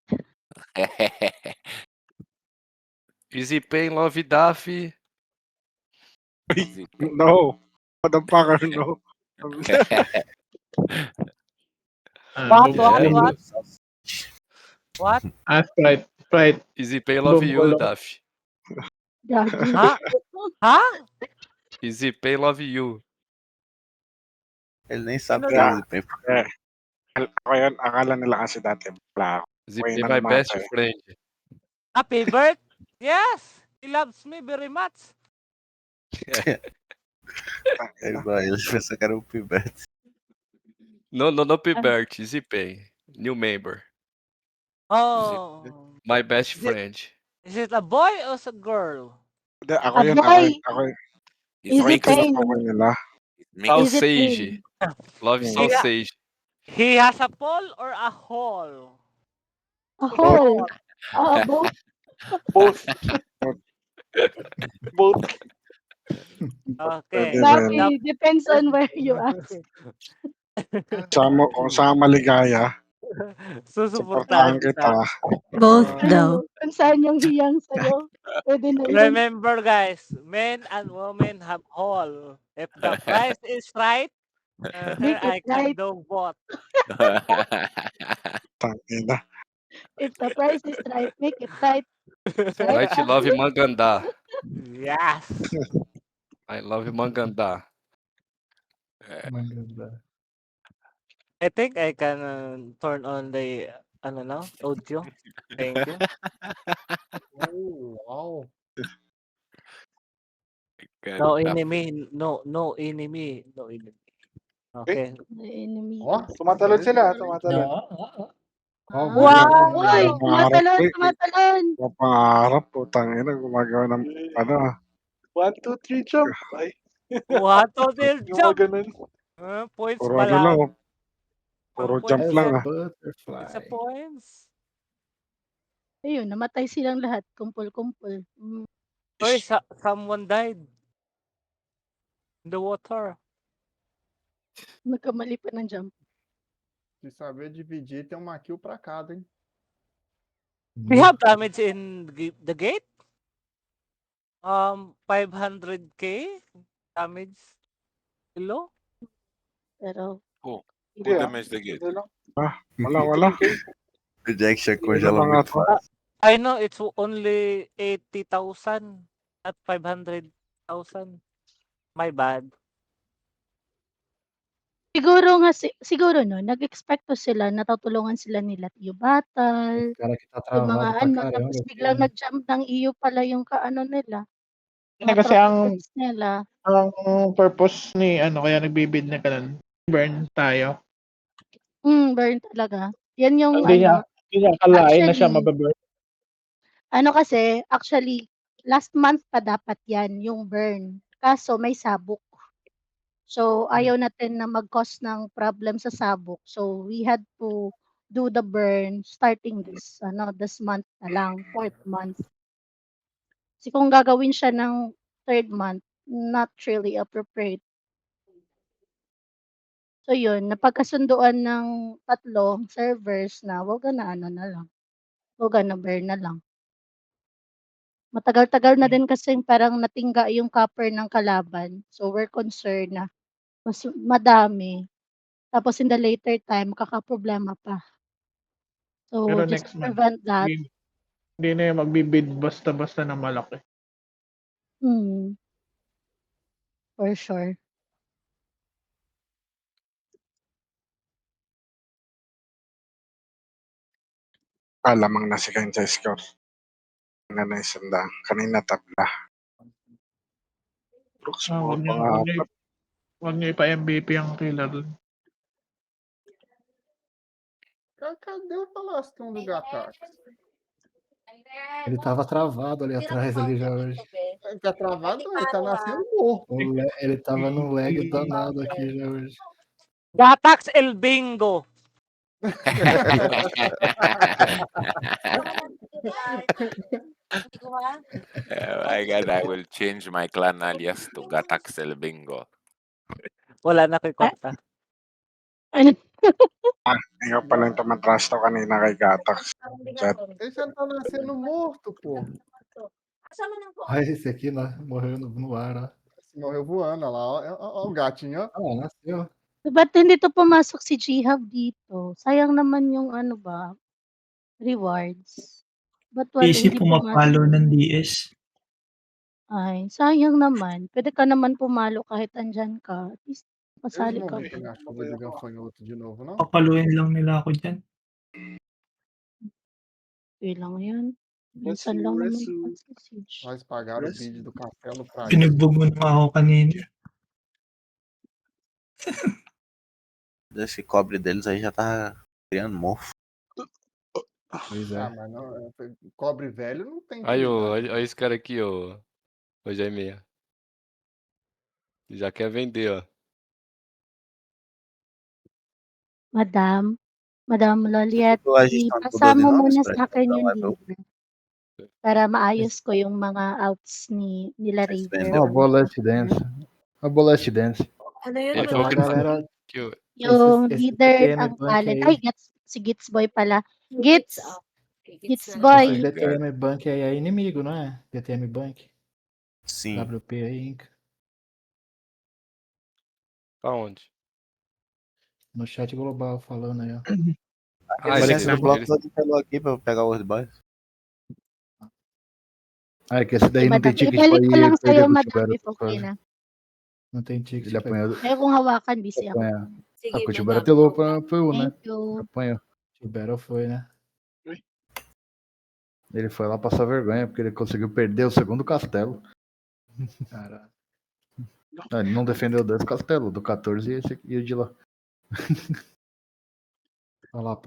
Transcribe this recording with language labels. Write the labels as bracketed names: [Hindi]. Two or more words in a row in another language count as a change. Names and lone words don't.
[English] Easy Pain love Daffy. Easy Pain. No. Motherfucker, no. What? Sprite. Easy Pain love you, Bumbulo. Daffy. [Filipino] Gagi. Ha? Ha? [English] Easy Pain love you. [Portuguese] Ele nem sabe [Filipino] Ano [Portuguese] que é [Filipino] na? [English] Easy Pain. [Filipino] Ako yun, akala nila kasi dati bla ako. [English] Easy Way Pain [Filipino] na [English] my [Filipino] mata [English] best [Filipino] eh. [English] friend. Happy birth? Yes! He loves me very much. [Portuguese] Ele pensa que era o Pivete. [English] No Pibert, Easy Pain. New member. Oh. My best friend. Is it a boy or a girl? [Filipino] Hindi, ako A yun, [English] boy. [Filipino] ako yun. [English] He's Easy mixed. pain. [Filipino] Ako nila. [English] Mixed. Easy Sausage. pain. Love Yeah. sausage. He has a pole or a hole? A hole. Both. Both. Both. Okay. [Filipino] Pwede rin. [English] Daffy, depends on where you ask. [Filipino] Kung saan maligaya, Susuportahan supportahan kita. Both daw. Kung saan yung hiyang sa'yo, pwede na yun. [English] Remember guys, men and women have hole. If the price is right, Make I it can right. do both. [Filipino] Tangina. [English] If the price is right, make it right. Right, you love Manganda. Yes. I love Manganda. I think I can turn on the audio. Thank you. Wow. No enemy, no enemy, no enemy. Okay. The enemy. Oh, [Filipino] Tumatalon sila. Tumatalon. [English] Wow! [Filipino] Uy, tumatalon. Pangarap po, tangina, gumagawa ng ano. [English] 1, 2, 3, jump. Ay, What to their [Filipino] yung [English] jump? [Filipino] mga ganun. [English] Points [Filipino] Puro ba ano lang, lang? puro Ang [English] jump points [Filipino] lang yan. ah. [English] Butterfly. It's a points. [Filipino] Ayun, namatay silang lahat. Kumpul-kumpul. Oy, [English] someone died. In the water. [Filipino] Nagkamali pa ng jump. [Portuguese] Se saber dividir, tem uma kill pra cada, hein? [English] We have damage in the gate. 500k damage below. [Filipino] Pero, [English] Who [Filipino] Hindi [English] damaged the gate? [Filipino] Wala. [Portuguese] O Jack já [Filipino] Ano [Portuguese] congela [Filipino] mga [Portuguese] muito [Filipino] to? [Portuguese] fácil. [English] I know it's only 80,000 at 500,000. My bad. [Filipino] siguro no, nag-expecto sila, natutulungan sila nila Tio Batal, [Portuguese] Cara que tá [Filipino] yung [Portuguese] travado [Filipino] mga [Portuguese] pra [Filipino] tapos [Portuguese] caramba. [Filipino] biglang nag-jump ng iyo pala yung kaano nila. Hindi Mga kasi ang troopers nila. purpose ni kaya nagbibid na ganun. Burn tayo. Burn talaga. Yan yung Hindi niya ano, hindi niya akalain na siya actually mabe-burn. ano kasi, [English] actually last month [Filipino] pa dapat yan yung burn, kaso may sabog. So, ayaw natin na mag-cause ng problem sa sabog. [English] So, we had to do the burn starting this month [Filipino] na lang, [English] 4th month. [Filipino] Kasi kung gagawin siya ng 3rd month, [English] not really appropriate. [Filipino] So yun, napagkasunduan ng 3 servers na wag na ano na lang, wag na burn na lang. Matagal-tagal na din kasing parang natingga yung copper ng kalaban. [English] So we're concerned [Filipino] na mas madami, tapos [English] in the later time [Filipino] makakaproblema pa. [English] So [Filipino] Pero [English] just next to month, prevent that, [Filipino] hindi na yan magbi-bid basta-basta na malaki. [English] mm, for sure. [Filipino] Lamang na si Kainsa score. Na na 100. Kanina tabla. Brooks, Wag niyo mga wag niyo ipa-MVP ang killer dun. [Portuguese] Cadê o falastão do Gatax? Ele tava travado ali atrás ali já hoje. Ele tá travado? Ele tá nascendo morto. Ele tava num lag danado aqui já hoje. Gatax El Bingo. [English] Oh my God, I will change my clan alias to Gatax El Bingo. [Filipino] Wala na kay Kota. Ano? ikaw pala yung tumatrasto kanina kay Gatax. [English] Chat. [Portuguese] Ele já tá nascendo morto, pô. Ah, esse aqui morreu no ar, ó. Esse morreu voando, olha lá. Ó o gatinho, ó. Ah, nasceu. [Filipino] Ba't hindi to pumasok si Jihab dito? Sayang naman yung ano ba, rewards. Ba't [English] Easy [Filipino] hindi pumapalo pumasok? ng DS. Ay, sayang naman. Puwede ka naman pumalo kahit andiyan ka. [English] At least [Portuguese] Eles [Filipino] masali [Portuguese] vão [Filipino] ka [Portuguese] meter [Filipino] pa. na [Portuguese] chuva de gafanhoto de novo, não? [Filipino] Papaluin lang nila ako dyan. Okey lang 'yan. Minsan lang naman magsi-siege. [Portuguese] Nós pagaram o bid do castelo pra isso. [Filipino] Pinugbog mo na nga ako kanina. [Portuguese] Esse cobre deles aí já tá criando mofo. Pois Ah, é. mas não, cobre velho não tem Aí, utilidade. olha esse cara aqui, ô Jaime. Já quer vender, ó. [Filipino] Madam Loliet, [Portuguese] A gente tá no [Filipino] ipasa mo [Portuguese] 12 nomes [Filipino] muna [Portuguese] pra [Filipino] sa'kin [Portuguese] comprar um [Filipino] yung [English] level. [Filipino] libre. Para maayos ko yung mga outs nila [Portuguese] Vocês [English] River. [Portuguese] vendeu? Ó, boa Last Dance. A boa Last Dance. Ele Então, falou a que não galera. que o- [Filipino] Yung [Portuguese] Esse [Filipino] leader [Portuguese] DTM [Filipino] ang [Portuguese] Bank [Filipino] talent. [Portuguese] aí. [Filipino] Ay, si Gits Boy pala. Gits [Portuguese] Esse [Filipino] Boy. [Portuguese] DTM Bank aí é inimigo, não é? DTM Bank. Sim. WP aí, Inca. Aonde? No chat global falando aí, ó. Ah, Eles esse, entram no bloco eles, todo pelo aqui pra pegar o World Boys. Ah, é que esse daí [English] Okay, [Portuguese] não tem [English] madam. [Portuguese] ticket pra [Filipino] Ibalik ko [Portuguese] ir [Filipino] lang [Portuguese] perder [Filipino] sa'yo, [Portuguese] pro [Filipino] madam, [Portuguese] Tibero. [English] if okay na. [Portuguese] Não tem ticket. Ele apanhou. [Filipino] Kaya kung hawakan, busy ako. [Portuguese] Apanha. Ah, o Tibero apelou foi o, né? [English] Thank you. [Portuguese] Apanhou. Tibero foi, né? Ele foi lá passar vergonha, porque ele conseguiu perder o segundo castelo. Caralho. Ah, ele não defendeu dois castelos, do 14 e o de lá. Olha lá,